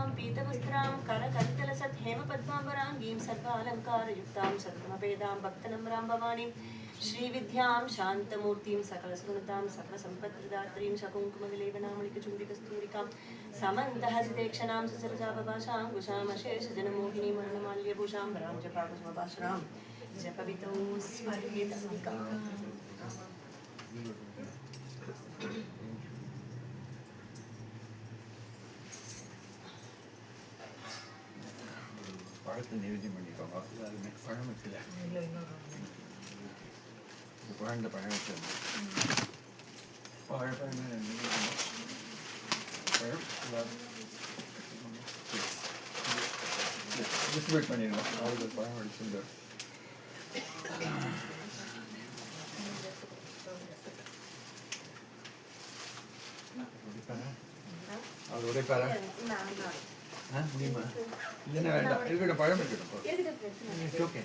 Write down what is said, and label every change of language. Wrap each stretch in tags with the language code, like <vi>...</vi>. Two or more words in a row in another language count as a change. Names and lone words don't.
<sa>पीतवस्त्रां करकलितलसत् हेमपद्माम्बराङ्गीं सर्वालङ्कारयुक्तां सर्वमवेदां भक्तनम्रां भवानीं श्रीविद्यां शान्तमूर्तिं सकलसुगुणतां सकलसम्पत्प्रदात्रीं शकुङ्कुमविलेपनामणिकचुम्बिकस्तूरिकां समन्तहसितेक्षणां ससरजापभाषाङ्कुशामशेषजनमोहिनीं वर्णमाल्यभूषां जपाकुसुमभाषणां जपवितौ स्मर्येदम्बिकाम्</sa> <ta>பழத்தை நிறுத்தி பண்ணிக்கோங்க அது பழம் வச்சுல குழந்த பழம் வச்சு வாழைப்பழம் பழம் டிஸ்ட்ரிபியூட் பண்ணிடணும் அவருக்கு பழம் அடிச்சுட்டு அவர் உடைப்பாரா முடியுமா இல்லைன்னா வேண்டாம் இருக்கட்டும் பழம் இருக்கட்டும் ஓகே</ta>